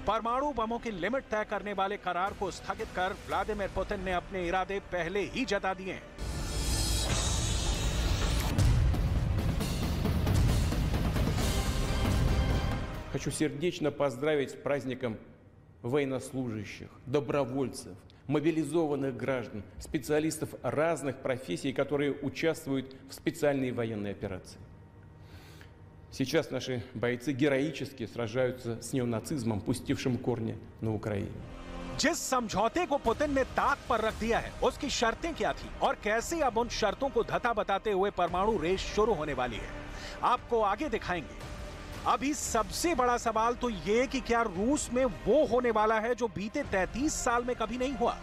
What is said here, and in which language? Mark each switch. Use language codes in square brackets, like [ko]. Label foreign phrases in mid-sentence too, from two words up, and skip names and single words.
[hi] परमाणु बमों की लिमिट तय करने वाले करार को स्थगित कर व्लादिमीर पुतिन ने अपने इरादे पहले ही जता दिए हैं। [ru] Хочу сердечно поздравить с праздником военнослужащих, добровольцев, мобилизованных граждан, специалистов разных профессий, которые участвуют в специальной военной операции. Сейчас наши бойцы героически сражаются с неонацизмом, пустившим корни на Украине. [hi] जिस समझौते को पुतिन ने ताक पर रख दिया है, उसकी शर्तें क्या थी और कैसे अब उन शर्तों को धता बताते हुए परमाणु रेस शुरू होने वाली है, आपको आगे दिखाएंगे। अभी सबसे बड़ा सवाल तो ये कि क्या रूस में वो होने वाला है जो बीते 33 साल में कभी नहीं हुआ।